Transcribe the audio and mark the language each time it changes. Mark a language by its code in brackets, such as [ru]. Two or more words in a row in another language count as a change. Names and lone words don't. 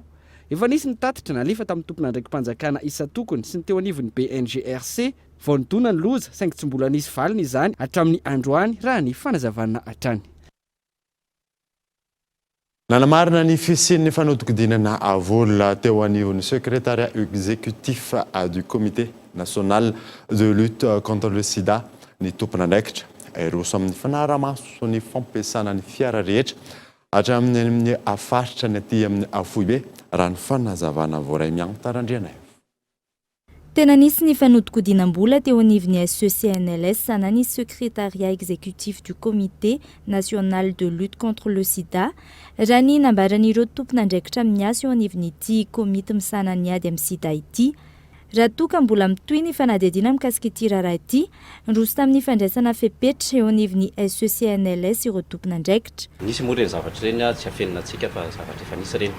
[mg] Efa nisy nitatitra nalefa tamin'ny tompon'andraiki-panjakana isa-tokony sy ny teo anivon'ny BNGRC vao nidona ny loza saingy tsy mbola nisy valiny izany hatramin'ny androany raha ny fanazavana hatrany. Nanamarina ny fisian'ny fanodikodinana avola teo anivon'ny [fr] secrétariat exécutif du comité national de lutte contre le sida [mg] ny tompon'andraikitra roso amin'ny fanaramaso ny fampiasana ny fiara rehetra hatramin'ny afaritra ny aty amin'ny Foibe raha ny fanazavana voaray miantarandriana. Tena nisy ny fanodikodinam-bola teo anivon'ny SECNLS sana ny [fr] secrétariat exécutif du comité national de lutte contre le sida [mg] raha ny nambaran'ireo tompon'andraikitra amin'ny asa eo anivon'ity komity misana ny ady amin'ny sida ity. Raha toka mbola mitohy ny fanadihadiana mikasika ity raharaha ity, roso tamin'ny fandraisana fepetra eo anivon'ny SECNLS ireo tompon'andraikitra. Nisy moa ireny zavatra ireny tsy afenina antsika fa zavatra efa nisy ireny.